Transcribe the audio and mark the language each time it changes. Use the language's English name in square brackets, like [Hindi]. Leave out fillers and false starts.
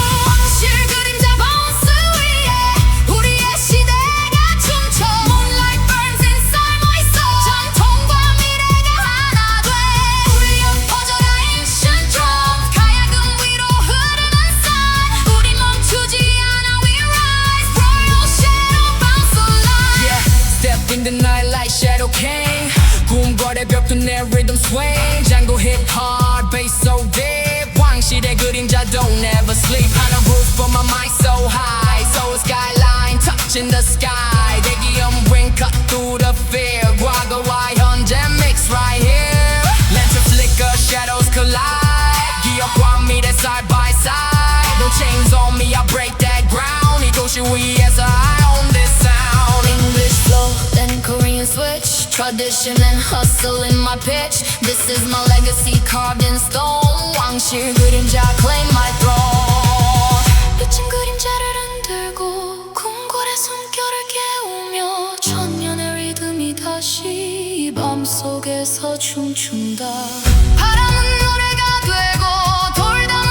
[Korean] 왕실 그림자 bounce 위에 우리의 시대가 춤춰. [English] Moonlight burns inside my soul. [Korean] 전통과 미래가 하나 돼 울려 퍼져라 [English] ancient drum. [Korean] 가야금 위로 흐르는 sun. 우리 멈추지 않아 [English] we rise. Royal shadow bounce alive. Yeah, step in the night like Shadow King. [Korean] 궁궐의 벽도 내 [English] rhythm swing. Django hit hard, bass so deep. [Korean] 왕실의 그림자 [English] don't never sleep. On a roof but my mind so high. Soul skyline touching the sky. 대기업 wind cut through the fear. [Korean] 과거와 현재 [English] mix right here. Lantern flicker, shadows collide. [Korean] 기억과 미래 [English] side by side. No chains on me, I break that ground. [Korean] 이 도시 위에서 [English] I own this sound. English flow, then Korean switch. Tradition and hustle in my pitch. This is my legacy carved in stone. [Korean] 왕실 그림자 [English] claim my throne. [Korean] 빛은 그림자를 흔들고 궁궐의 숨결을 깨우며 천년의 리듬이 다시 밤속에서 춤춘다. 바람은 노래가 되고 돌